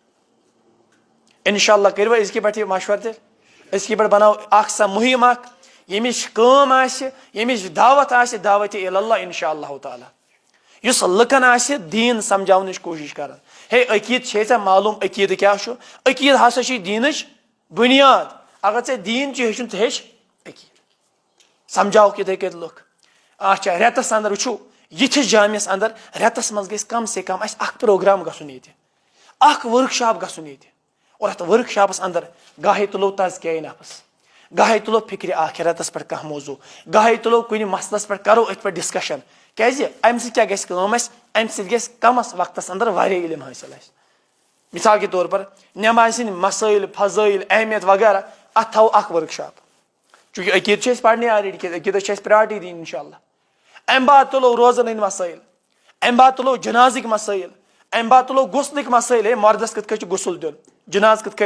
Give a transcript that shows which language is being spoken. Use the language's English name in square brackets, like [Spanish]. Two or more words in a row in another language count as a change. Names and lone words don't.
[Kashmiri] انشاء اللہ کٔرِو أزکہِ پٮ۪ٹھ یہِ مشورٕ تہِ، أزکہِ پٮ۪ٹھ بناو اکھ سۄ مہم اکھ ییٚمِچ کٲم آسہِ، ییٚمِچ دعوت آسہِ دعوتِ اللہ انشاء اللہ تعالیٰ، یُس لُکن آسہِ دیٖن سمجھاونٕچ کوٗشش کران. ہے عقید ژے معلوم عقید کیا عقید ہسا چھ دینچ بنیاد اگر ژے دین ہیچن تو ہیچ عقید سمجھاو اتھے کت لک اچھا ریتس اندر وچھو یتھس جامعس اندر ریتس مز گژھِ [Urdu] کم سے کم [Kashmiri] اَسہِ اکھ پروگرام گژھُن ییٚتہِ اکھ ورک شاپ گژھُن ییٚتہِ اور اتھ ورک شاپس اندر گاہے تُلو تزکیہ نفس گاہے تُلو فکرِ آخرتس پٮ۪ٹھ کانٛہہ موضوع گاہے تُلو کُنہِ مسلس پٮ۪ٹھ کرو اتھ پٮ۪ٹھ ڈسکشن کیازِ امہِ سۭتۍ کیاہ گژھِ کٲم اسہِ امہِ سۭتۍ گژھِ کمس وقتس اندر واریاہ علم حٲصل اسہِ [Urdu] مثال کے طور پر [Kashmiri] نماز سٕنٛدۍ مسٲیل فضٲیل اہمیت وغیرہ اتھ تھاوو اکھ ورک شاپ چونکہ عقید چھِ أسۍ پرنہِ آلریڈی کیازِ عقیدس چھِ اسہِ پریارٹی دِنۍ انشاء اللہ امہِ بعد تُلو روزن ہٕنٛدۍ مسٲیل امہِ بعد تُلو جنازٕکۍ مسٲیل امہِ بعد تُلو غسلٕکۍ مسٲیل ہے مردس کِتھ کٔنۍ چھُ غسل دیُن جناز کِتھ